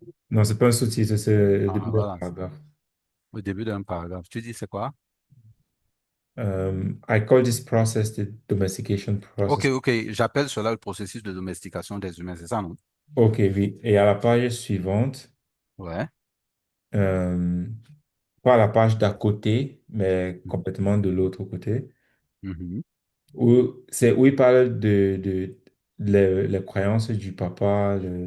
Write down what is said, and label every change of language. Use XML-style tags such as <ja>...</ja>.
<fr>Non, c'est pas un sous-titre, c'est le Ah, début d'un voilà. paragraphe. Au début d'un paragraphe. Tu dis, c'est quoi?</fr> <en>I call this process the domestication</en> <fr>OK,</fr> <en>process.</en> <fr>OK. J'appelle cela le processus de domestication des humains. C'est ça, non? Ok, oui. Et à la page suivante, Ouais. euh, pas à la page d'à côté, mais complètement de l'autre côté, Mhm. où il parle de les croyances du papa,</fr>